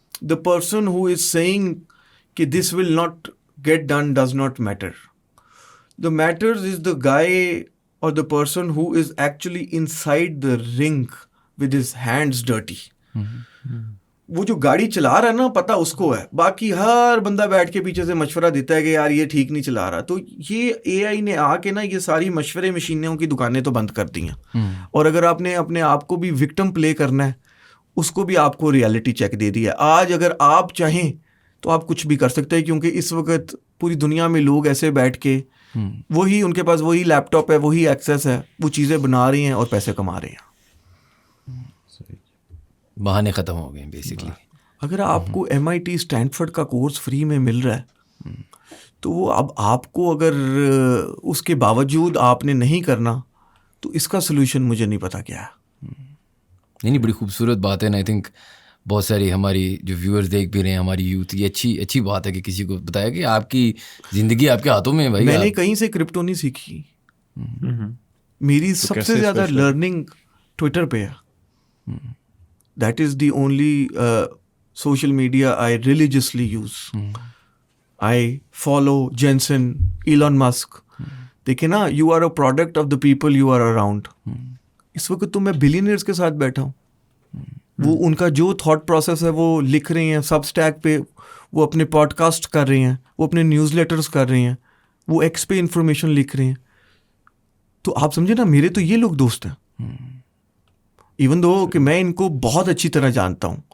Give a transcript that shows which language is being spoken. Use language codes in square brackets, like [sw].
[en] The person who is saying کہ this will not get done does not matter. The matters is the guy or the person who is actually inside the ring with his hands dirty. [ur] وہ جو گاڑی چلا رہا ہے نا پتہ اس کو ہے, باقی ہر بندہ بیٹھ کے پیچھے سے مشورہ دیتا ہے کہ یار یہ ٹھیک نہیں چلا رہا. تو یہ اے آئی نے آ کے نا یہ ساری مشورے مشینوں کی دکانیں تو بند کر دی ہیں, اور اگر آپ نے اپنے آپ کو بھی وکٹم پلے کرنا ہے اس کو بھی آپ کو ریالٹی چیک دے دی ہے. آج اگر آپ چاہیں تو آپ کچھ بھی کر سکتے ہیں, کیونکہ اس وقت پوری دنیا میں لوگ ایسے بیٹھ کے وہی ان کے پاس وہی لیپ ٹاپ ہے, وہی ایکسیس ہے, وہ چیزیں بنا رہی ہیں اور پیسے کما رہے ہیں. بہانے ختم ہو گئے بیسکلی. اگر آپ کو MIT اسٹینفرڈ کا کورس فری میں مل رہا ہے تو وہ اب آپ کو اگر اس کے باوجود آپ نے نہیں کرنا تو اس کا سلوشن مجھے نہیں پتا کیا ہے. نہیں بڑی خوبصورت بات ہے. آئی تھنک بہت ساری ہماری جو ویورز دیکھ بھی رہے ہیں, ہماری یوتھ, یہ اچھی بات ہے کہ کسی کو بتایا کہ آپ کی زندگی آپ کے ہاتھوں میں ہے بھائی. میں نے کہیں سے کرپٹو نہیں سیکھی, میری سب سے زیادہ لرننگ ٹویٹر پہ ہے. [en] That is the only social media I religiously use. I follow Jensen, Elon Musk. [ur] دیکھیں نا, [en] You are a product of the people you are around. [ur] اس وقت تو میں بلینئرز کے ساتھ بیٹھا ہوں, وہ ان کا جو تھاٹ پروسیس ہے وہ لکھ رہے ہیں سب اسٹیک پہ, وہ اپنے پوڈ کاسٹ کر رہے ہیں, وہ اپنے نیوز لیٹرز کر رہے ہیں, وہ ایکس پہ انفارمیشن لکھ رہے ہیں. تو آپ سمجھے نا, میرے تو یہ لوگ دوست ہیں, ایون دو کہ میں ان کو بہت اچھی طرح جانتا ہوں.